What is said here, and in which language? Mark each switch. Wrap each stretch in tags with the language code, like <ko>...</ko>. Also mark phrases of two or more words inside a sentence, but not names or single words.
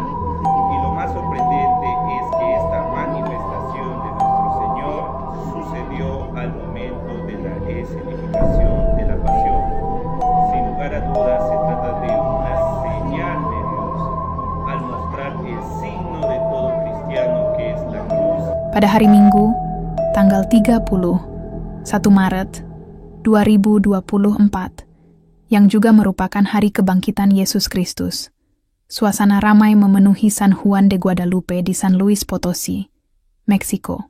<es>Y lo más sorprendente es que esta manifestación de nuestro Señor sucedió al momento de la escenificación de la pasión. Sin lugar a dudas se trata de una señal de Dios al mostrar el signo de todo cristiano que es la cruz.</es> <id>Pada hari Minggu, tanggal 30, 1 Maret 2024, yang juga merupakan hari kebangkitan Yesus Kristus, suasana ramai memenuhi San Juan de Guadalupe di San Luis Potosí, Meksiko.</id>